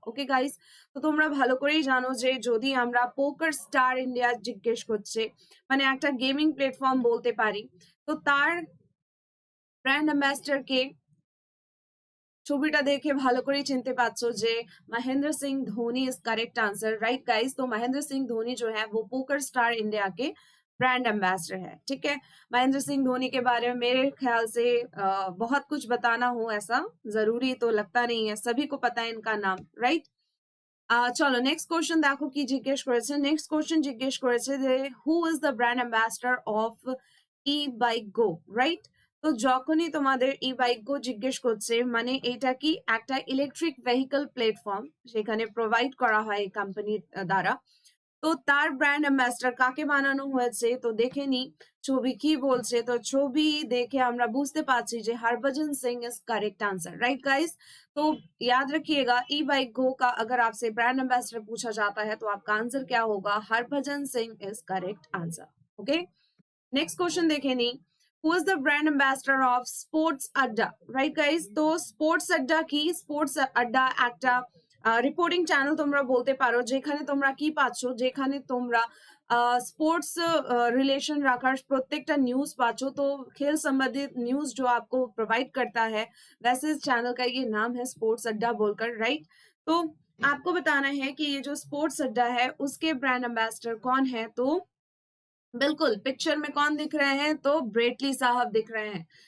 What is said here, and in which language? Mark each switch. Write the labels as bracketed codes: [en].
[bn] Okay guys, তো তোমরা ভালো করেই জানো যে যদি আমরা পোকার স্টার ইন্ডিয়া জিজ্ঞেস করছে, মানে একটা গেমিং প্ল্যাটফর্ম বলতে পারি, তো তার ব্র্যান্ড অ্যাম্বাসেডর কে, ছবিটা দেখে ভালো করেই চিনতে পারছো যে [hi] Mahendra Singh Dhoni is correct answer, right guys. तो महेंद्र सिंह धोनी जो है वो पोकर स्टार इंडिया के ब्रांड एम्बेसडर है, ठीक है। महेंद्र सिंह धोनी के बारे में मेरे ख्याल से बहुत कुछ बताना हो ऐसा जरूरी तो लगता नहीं है, सभी को पता है इनका नाम, राइट। [bn] চলো নেক্সট কোশ্চেন দেখো কি জিজ্ঞেস করেছে। নেক্সট কোশ্চেন জিজ্ঞেস করেছে যে [en] who is the brand ambassador of e bike go, [bn] right. তো যখনই তোমাদের ই বাইক গো জিজ্ঞেস করছে, মানে এটা কি একটা ইলেকট্রিক ভেহিকল প্ল্যাটফর্ম, সেখানে প্রোভাইড করা হয় এই কোম্পানির দ্বারা। তো তার ব্র্যান্ড অ্যাম্বাসেডর কাকে বানানো হয়েছে, তো দেখে নি ছবি কি বলছে। তো ছবি দেখে আমরা বুঝতে পারছি যে [hi] Harbhajan Singh is correct answer, right guys. तो याद रखिएगा, ई बाइक गो का अगर आपसे ब्रांड एम्बेसडर पूछा जाता है तो आपका आंसर क्या होगा? Harbhajan Singh is correct answer. Okay, next question देखे नी। [en] Who is the brand ambassador of sports Adda, right guys? [bn] তো স্পোর্টস আড্ডা কি? স্পোর্টস আড্ডা একটা রিপোর্টিং চ্যানেল তোমরা বলতে পারো, যেখানে তোমরা কি পাচ্ছ, যেখানে তোমরা [hi] स्पोर्ट्स रिलेशन रखा प्रत्येक न्यूज पाचो। तो खेल संबंधित न्यूज जो आपको प्रोवाइड करता है, वैसे इस चैनल का ये नाम है स्पोर्ट्स अड्डा बोलकर, राइट? तो आपको बताना है कि ये जो स्पोर्ट्स अड्डा है उसके ब्रांड एम्बेसडर कौन है। तो बिल्कुल पिक्चर में कौन दिख रहे हैं? तो ब्रेटली साहब दिख रहे हैं।